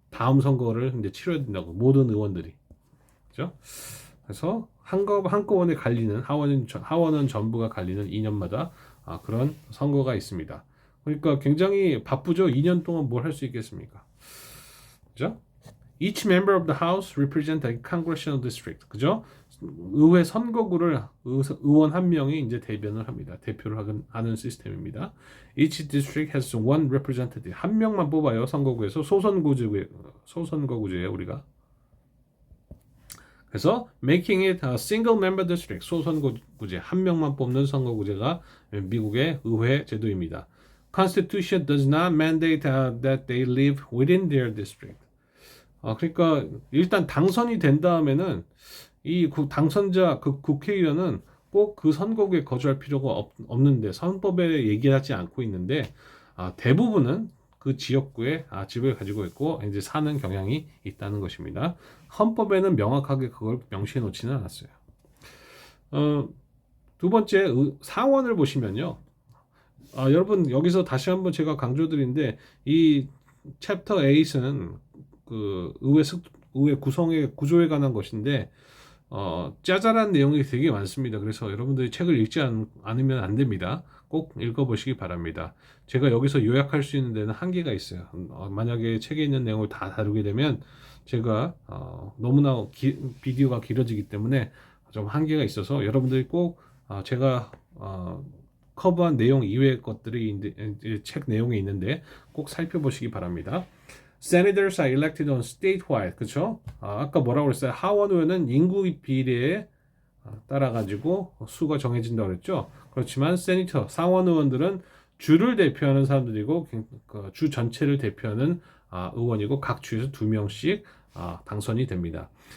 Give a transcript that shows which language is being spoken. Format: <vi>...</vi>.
<ko>다음 선거를 이제 치러야 된다고 모든 의원들이. 그렇죠? 그래서 한꺼번에 갈리는 하원은 전부가 갈리는 2년마다 그런 선거가 있습니다. 그러니까 굉장히 바쁘죠. 2년 동안 뭘 할 수 있겠습니까? 그죠?</ko> <en>Each member of the House represent a congressional district.</en> <ko>그죠? 의회 선거구를 의원 한 명이 이제 대변을 합니다. 대표를 하는 시스템입니다.</ko> <en>Each district has one representative.</en> <ko>한 명만 뽑아요. 선거구에서 소선거구제예요, 우리가. 그래서</ko> <en>making it a single member district.</en> <ko>소선거구제 한 명만 뽑는 선거구제가 미국의 의회 제도입니다.</ko> <en>Constitution does not mandate that they live within their district.</en> <ko>그러니까 일단 당선이 된 다음에는 이 당선자 그 국회의원은 꼭 그 선거구에 거주할 필요가 없는데 헌법에 얘기하지 않고 있는데 대부분은 그 지역구에 집을 가지고 있고 이제 사는 경향이 있다는 것입니다. 헌법에는 명확하게 그걸 명시해 놓지는 않았어요. 두 번째 상원을 보시면요. 여러분 여기서 다시 한번 제가 강조드리는데 이 챕터 8은 그 의회 구성의 구조에 관한 것인데 짜잘한 내용이 되게 많습니다. 그래서 여러분들이 책을 읽지 않으면 안 됩니다. 꼭 읽어보시기 바랍니다. 제가 여기서 요약할 수 있는 데는 한계가 있어요. 만약에 책에 있는 내용을 다 다루게 되면 제가 너무나 비디오가 길어지기 때문에 좀 한계가 있어서 여러분들이 꼭 제가 커버한 내용 이외의 것들이 책 내용에 있는데 꼭 살펴보시기 바랍니다.</ko> <en>Senators are elected on statewide,</en> <ko>그렇죠? 아까 뭐라고 그랬어요? 하원 의원은 인구 비례에 따라 가지고 수가 정해진다고 그랬죠. 그렇지만 세니터, 상원 의원들은 주를 대표하는 사람들이고 주 전체를 대표하는 의원이고 각 주에서 2명씩 당선이 됩니다.</ko>